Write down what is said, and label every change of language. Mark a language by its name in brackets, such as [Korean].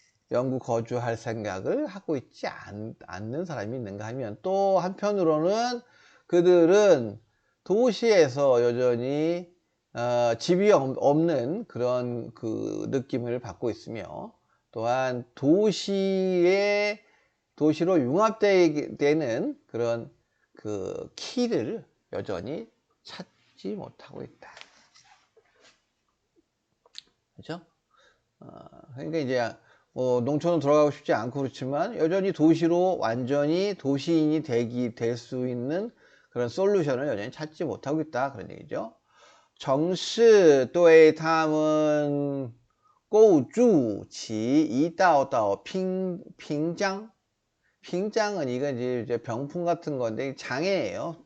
[Korean] 영구 거주할 생각을 하고 있지 않는 사람이 있는가 하면, 또 한편으로는 그들은 도시에서 여전히 집이 없는 그런 그 느낌을 받고 있으며, 또한 도시로 융합되는 그런 그 키를 여전히 찾지 못하고 있다. 그죠? 그러니까 이제 뭐 농촌으로 돌아가고 싶지 않고 그렇지만 여전히 도시로 완전히 도시인이 될 수 있는 그런 솔루션을 여전히 찾지 못하고 있다, 그런 얘기죠. [Chinese] 城市对他们构筑起一道道屏障. [Korean] 빙장은 이건 이제 병풍 같은 건데 장애예요.